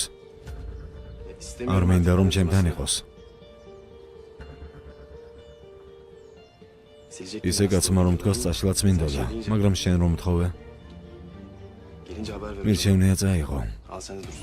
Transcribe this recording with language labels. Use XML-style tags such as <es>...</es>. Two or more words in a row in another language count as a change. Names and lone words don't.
<ka>არ მინდა რომ ჩემთან იყოს. ისე კაცმა რომ თქვას წაშლაც მინდოდა, მაგრამ შენ რომ მთხოვე,</ka> <tr>Gelince haber ver.</tr> <ka>მირჩევნია წაიღო.</ka> <tr>Al sen de dursun.</tr>